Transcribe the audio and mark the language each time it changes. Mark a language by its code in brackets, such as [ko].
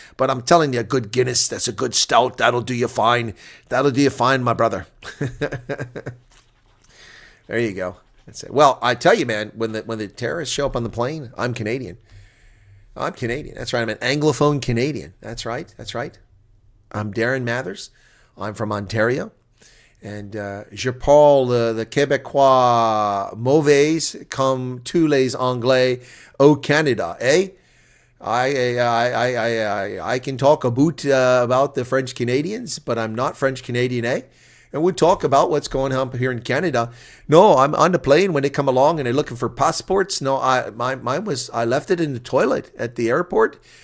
[en] But I'm telling you, a good Guinness, that's a good stout. That'll do you fine. That'll do you fine, my brother. There you go. That's it. Well, I tell you, man, when the terrorists show up on the plane, I'm Canadian. I'm Canadian. That's right. I'm an Anglophone Canadian. That's right. That's right. I'm Darren Mathers. I'm from Ontario. And [fr] je parle [en] the [fr] Québécois mauvais comme tous les Anglais au Canada, eh? [en] I can talk about the French Canadians, but I'm not French Canadian, eh? And we talk about what's going on here in Canada. No, I'm on the plane when they come along and they're looking for passports. No, mine was, I left it in the toilet at the airport.